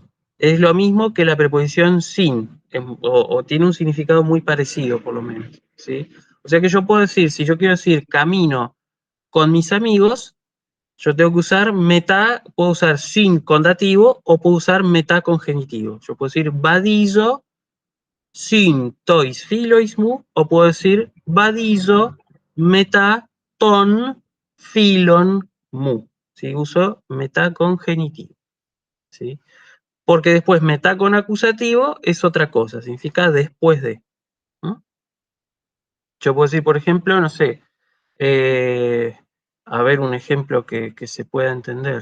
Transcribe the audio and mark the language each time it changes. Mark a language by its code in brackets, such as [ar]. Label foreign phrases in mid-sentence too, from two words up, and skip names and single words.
[es] Es lo mismo que la preposición sin, o tiene un significado muy parecido, por lo menos. ¿Sí? O sea que yo puedo decir, si yo quiero decir camino con mis amigos, yo tengo que usar meta, puedo usar sin con dativo o puedo usar meta con genitivo. Yo puedo decir [el] βαδίζω σὺν τοῖς φίλοις μου [es] o puedo decir [el] βαδίζω μετὰ τῶν φίλων μου. [es] ¿Sí? Uso meta con genitivo. ¿Sí? Porque después meta con acusativo es otra cosa, significa después de. ¿No? Yo puedo decir, por ejemplo, no sé, a ver un ejemplo que se pueda entender.